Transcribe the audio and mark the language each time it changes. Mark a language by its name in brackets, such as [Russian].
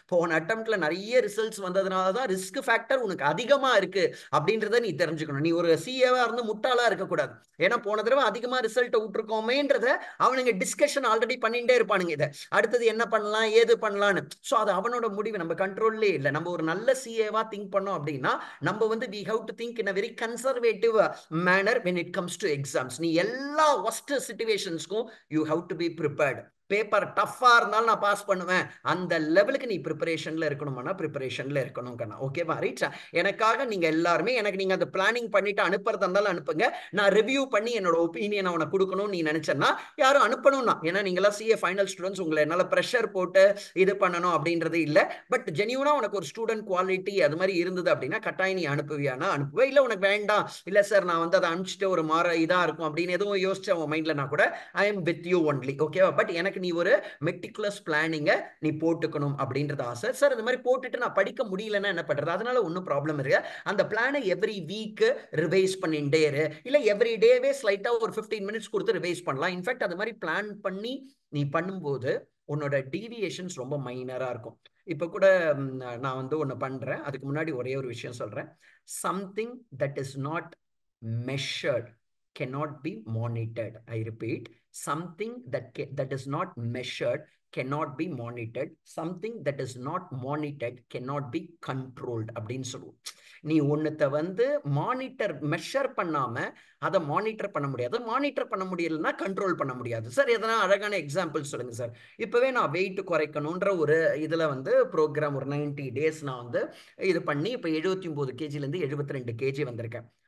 [Tamil] போன அட்டெம்ப்ட்ல நிறைய ரிசல்ட்ஸ் வந்ததுனால தான் ரிஸ்க் ஃபேக்டர் உனக்கு அதிகமா இருக்கு அப்படின்றத நீ தெரிஞ்சுக்கணும். நீ ஒரு சிஏவா இருந்து முட்டாளா இருக்கக்கூடாது. ஏன்னா போன தடவை அதிகமா ரிசல்ட் விட்டுருக்கோமேன்றத அவனுங்க டிஸ்கஷன் ஆல்ரெடி பண்ணிட்டே இருப்பானுங்க. இதை அடுத்தது என்ன பண்ணலாம், ஏது பண்ணலான்னு. ஸோ அது அவனோட முடிவு, நம்ம கண்ட்ரோல்லே இல்லை. நம்ம ஒரு நல்ல சிஏவா திங்க் பண்ணோம் அப்படின்னா நம்ம வந்து [English] we have to think in a very conservative manner when it comes to exams. [Tamil] நீ எல்லா [English] worst situations-க்கும் you have to be prepared. [Tamil] Paper டஃப்பா இருந்தாலும் நான் பாஸ் பண்ணுவேன், அந்த லெவலுக்கு நீ ப்ரிப்பரேஷன்ல இருக்கணும்னா ப்ரிப்பரேஷன்ல இருக்கணும் கண்ணா. ஓகேவா? ரைட். எனக்காக நீங்க எல்லாருமே எனக்கு நீங்க அந்த பிளானிங் பண்ணிட்டு அனுப்புறதா இருந்தாலும் அனுப்புங்க. நான் ரிவ்யூ பண்ணி என்னோட ஒப்பீனியன் உனக்கு கொடுக்கணும்னு நீ நினைச்சேன்னா யாரும் அனுப்பணும்னா, ஏன்னா நீங்களா சிஏ ஃபைனல் ஸ்டூடெண்ட்ஸ், உங்களை என்னால ப்ரெஷர் போட்டு இது பண்ணணும் அப்படின்றது இல்லை. பட் ஜெனியூனா உனக்கு ஒரு ஸ்டூடெண்ட் குவாலிட்டி அது மாதிரி இருந்தது அப்படின்னா கட்டாயம் நீ அனுப்புவியானா அனுப்புவேன். இல்லை உனக்கு வேண்டாம், இல்லை சார் நான் வந்து அதை அனுப்பிச்சிட்டு ஒரு மாற இதா இருக்கும் அப்படின்னு எதுவும் யோசிச்ச உன் மைண்ட்லனா கூட [English] I am with you only. [Tamil] ஓகேவா? பட் எனக்கு நீ ஒரு மெட்டிகுலஸ் பிளானிங்கை நீ போட்டுக்கணும் அப்படின்றது ஆசை. சார் இந்த மாதிரி போட்டுட்டு நான் படிக்க முடியலன்னா என்ன பண்றது? அதனால ஒன்றும் ப்ராப்ளம் இருக்கு. அந்த பிளானை எவ்ரி வீக் ரிவைஸ் பண்ணிட்டே இரு, இல்லை எவ்ரி டேவே ஸ்லைட்டா ஒரு 15 மினிட்ஸ் கொடுத்து ரிவைஸ் பண்ணலாம். இன்ஃபேக்ட் அது மாதிரி பிளான் பண்ணி நீ பண்ணும்போது உன்னோட டீவியேஷன்ஸ் ரொம்ப மைனரா இருக்கும். இப்போ கூட நான் வந்து ஒன்று பண்றேன், அதுக்கு முன்னாடி ஒரே ஒரு விஷயம் சொல்றேன். [English] Something that is not measured cannot be monitored. I repeat, something that is not measured cannot be monitored. Something that is not monitored cannot be controlled [Tamil] அப்படின்னு சொல்லுவோம். நீ ஒன்னத்தை வந்து மானிட்டர் மெஷர் பண்ணாம அதை மானிட்டர் பண்ண முடியாது. மானிட்டர் பண்ண முடியலன்னா கண்ட்ரோல் பண்ண முடியாது. சார் எதனா அழகான எக்ஸாம்பிள் சொல்லுங்க சார். இப்பவே நான் வெயிட் குறைக்கணும்ன்ற ஒரு இதுல வந்து ப்ரோக்ராம் ஒரு 90 days நான் வந்து இது பண்ணி இப்போ 79 kgலேருந்து 72 kg வந்திருக்கேன்.